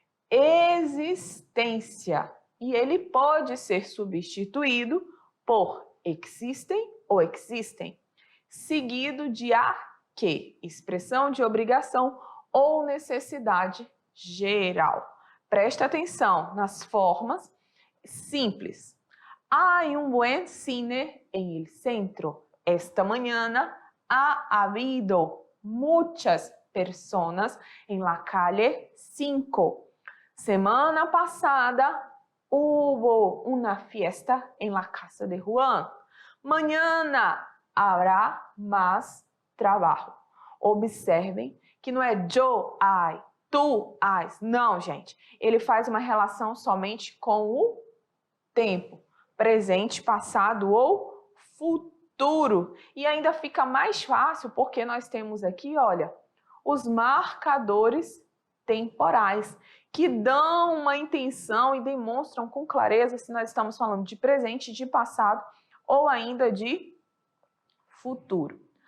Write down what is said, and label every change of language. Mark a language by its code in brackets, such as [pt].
[pt] Existência. E ele pode ser substituído por existem ou existem, seguido de a que, expressão de obrigação ou necessidade geral. Presta atenção nas formas simples. [es] Hay un buen cine en el centro. Esta mañana ha habido muchas personas en la calle 5. Semana pasada hubo una fiesta en la casa de Juan. Mañana habrá más trabajo. [pt] Observem que não é [es] yo hay, tu has. [pt] Não, gente. Ele faz uma relação somente com o tempo. Presente, passado ou futuro. E ainda fica mais fácil porque nós temos aqui, olha, os marcadores temporais, que dão uma intenção e demonstram com clareza se nós estamos falando de presente, de passado ou ainda de futuro.